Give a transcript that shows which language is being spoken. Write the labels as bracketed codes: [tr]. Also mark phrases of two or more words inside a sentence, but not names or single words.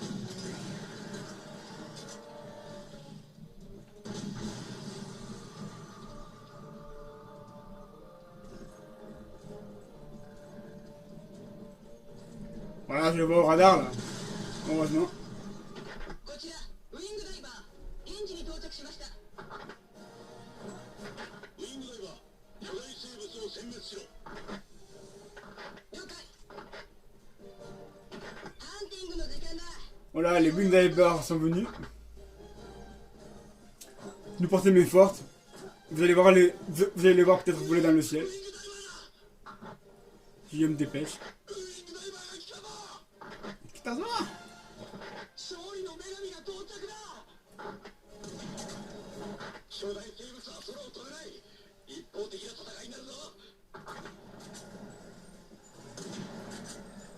[fr] Voilà, je le vois au radar là. Heureusement. [ja] こちらウィングダイバー現地に到着しましたウィングダイバー巨大生物を殲滅しろ了解ハンティングの時間だ [fr] Voilà, les Wing Divers sont venus. Nous porter main forte. Vous allez les voir peut-être voler dans le ciel. Si je me dépêche. [ja] 来たぞ! 勝利の女神が到着だ巨大生物は空を飛べない一方的な戦いになるぞ